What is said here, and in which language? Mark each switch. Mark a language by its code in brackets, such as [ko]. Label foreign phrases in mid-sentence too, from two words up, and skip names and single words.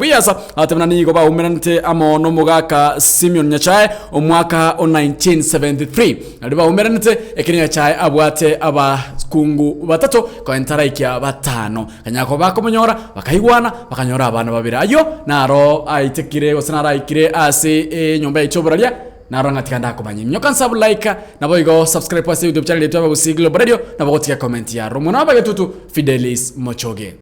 [guz] years atemna nigo ba umerante amo no mugaka Simeon Nyachae omwaka 1973 aliba umerante ekini Nyachae abwate abakungu batatu ko entaraikya batano kanyako bako munyora bakayigwana bakanyora abana babiri ayo naro aitekire osanara ikire ase nyomba ichoboralia naro ngatikanda kumanya nyoka nsabu like nabo igo subscribe [sw] kwa YouTube channel yetu ya Global Radio [guz] nabo gotika comment ya romona bagetutu Fidelis Mochoge.